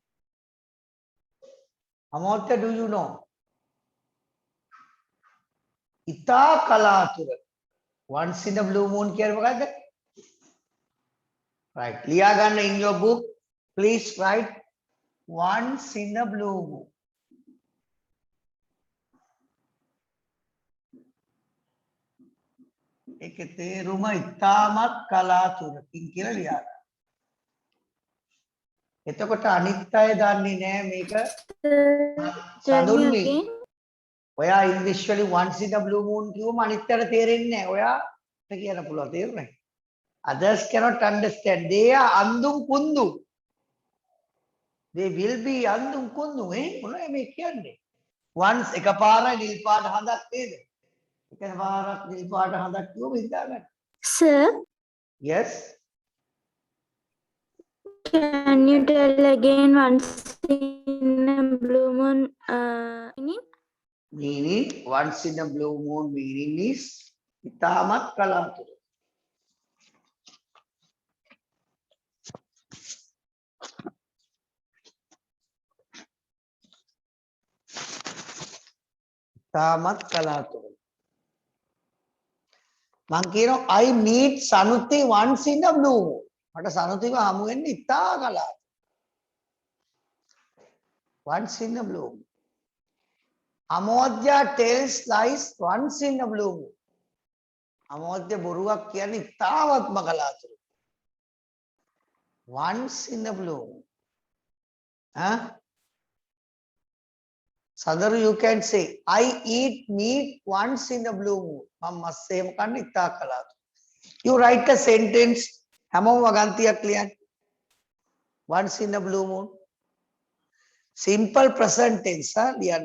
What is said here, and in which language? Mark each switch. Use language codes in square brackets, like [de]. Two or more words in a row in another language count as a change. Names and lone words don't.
[en] Amartya, do you know? [si] ඉතා කලාතුරක. [en] Once in a blue moon [si] කියලා මොකද්ද? [en] Right. [si] ලියා ගන්න [en] in your book. Please write once in a blue moon. [si] ඒකේ තේරුම ඉතාමත් කලාතුරකින් කියලා ලියා ගන්න. එතකොට අනිත් අය දන්නේ නැහැ මේක සඳුන්වි. ඔයා ඉංග්‍රීසි වලින් [en] once in a blue moon [si] කිව්වම අනිත් අයට තේරෙන්නේ නැහැ. ඔයාට කියන්න පුළුවන් තේරුණාද? [en] Others cannot understand. They are [si] අඳුම් කුඳු. [en] They will be [si] අඳුම් කුඳු. මොනවද මේ කියන්නේ? Once එකපාරයි නිල් පාට හඳක් නේද? එකපාරක් නිල් පාට හඳක් කිව්වම හිතා ගන්න. [en] Sir, Yes. can you tell again once in a blue moon meaning? Meaning once in a blue moon meaning is [si] ඉතාමත් කලාතුරකින්. ඉතාමත් කලාතුරකින්. මං කියනවා [en] I meet Sanuti once in a blue moon. [si] මට සනුතිව හමු වෙන්නේ ඉතා කලාතුරකින්. [en] Once in a blue moon. Amodhya tells lies once in a blue moon. [si] Amodhya බොරුවක් කියන්නේ ඉතාමත්ම කලාතුරකින්. [en] Once in a blue moon. Huh? Sadaru, you can say, I eat meat once in a blue moon. [si] මම මස් එහෙම කන්නේ ඉතා කලාතුරකින්. [en] You write a sentence. [si] හැමෝම වගන්තියක් ලියන්න. [en] Once in a blue moon. Simple present tense [si] ලියන්න.